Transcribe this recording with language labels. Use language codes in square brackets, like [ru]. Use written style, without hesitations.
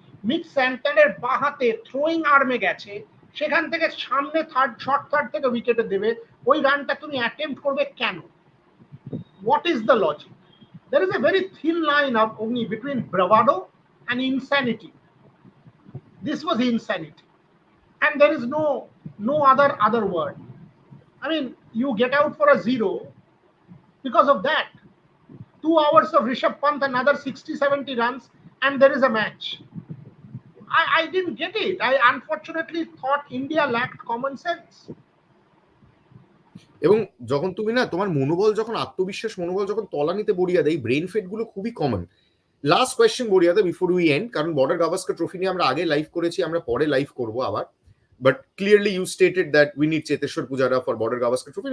[bn] Mid স্যান্টানের বাঁ হাতে throwing আর্মে গেছে, সেখান থেকে সামনে শর্ট থার্ড থেকে উইকেটে দেবে, ওই রানটা তুমি অ্যাটেম্প্ট করবে কেন? [en] What is the logic? There is a very thin line of only between bravado and insanity. This was insanity, and there is no other word. I mean, you get out for a zero because of that. 2 hours of Rishabh Pant, another 60-70 runs, and there is a match. I didn't get it. I unfortunately thought India lacked common sense. [bn] এবং যখন তুমি না তোমার মনোবল যখন আত্মবিশ্বাস মনোবল যখন তলানিতে বড়িয়ে দেয়, ব্রেন ফেট গুলো খুবই common. Last question বড়িয়া the before we and, কারণ বর্ডার গাভাস্কার ট্রফি নিয়ে আমরা আগে লাইভ করেছি, আমরা পরে লাইভ করব আবার, [en] But clearly you stated that we need Cheteshwar Pujara for Border Gavaskar Trophy.